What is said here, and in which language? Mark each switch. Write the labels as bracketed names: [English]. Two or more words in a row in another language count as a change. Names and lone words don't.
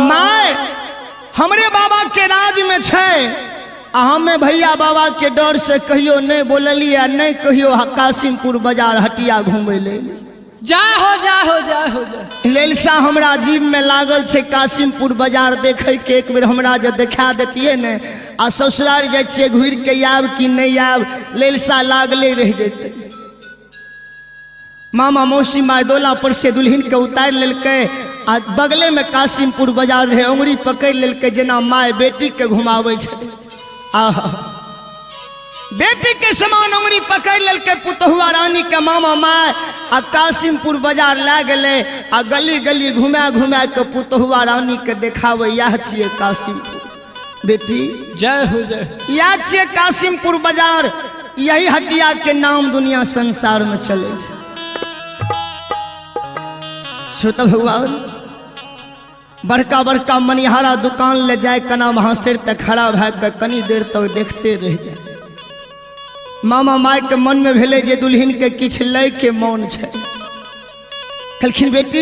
[Angika] माय हमरे बाबा के राज में छे हमें भैया बाबा के डर से कहियो नहीं बोललिया नहीं कहियो कासिमपुर बाजार हटिया घूमे ले जय हो जय हो जय हो जय लेलसा हमरा जीव में लागल छे कासिमपुर बाजार देखे के एक बेर हमरा जे देखा देतिए ने आ ससुराल जाय छे घुर के आब कि नहीं आब लेलसा लागले रह जेते मामा मौसी माय डोला पर से दुल्हन के उतार लेलके आ बगले में कासिमपुर बाजार रहे उंगली पकड़ लेलके जेना माय बेटी के घुमावे छे आहा बेटी के समान उंगली पकड़ लेलके पुतहुआ रानी के मामा माय आ कासिमपुर बाजार ला गए आ गली गली घुमा घुमा के पुतहुआ रानी के देखावे यह छिए कासिमपुर बेटी जय हो जय यह छिए कासिमपुर बाजार यही हटिया के नाम दुनिया संसार में चले छे छोटा भगवान बड़का बड़का मनिहारा दुकान ले जाए कना वहां सिर तक खड़ा भै कनी देर तक देखते रह जाए मामा माय के मन में भेले जे दुल्हन के किछ लय के मौन छे कहलखिन बेटी